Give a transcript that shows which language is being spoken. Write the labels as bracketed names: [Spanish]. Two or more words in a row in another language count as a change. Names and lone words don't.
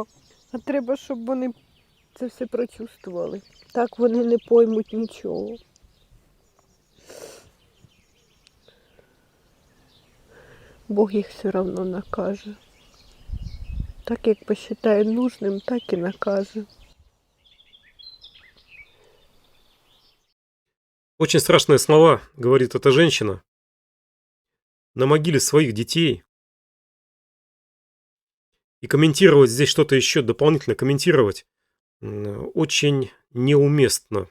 [Ukrainian] А треба, щоб вони це все прочувствували. Так вони не поймуть нічого. Бог їх все одно накаже. Так, як посчитає нужним, так і накаже. [Russian] Очень страшные слова, говорит эта женщина, на могиле своих детей. И комментировать здесь что-то еще, дополнительно комментировать, очень неуместно.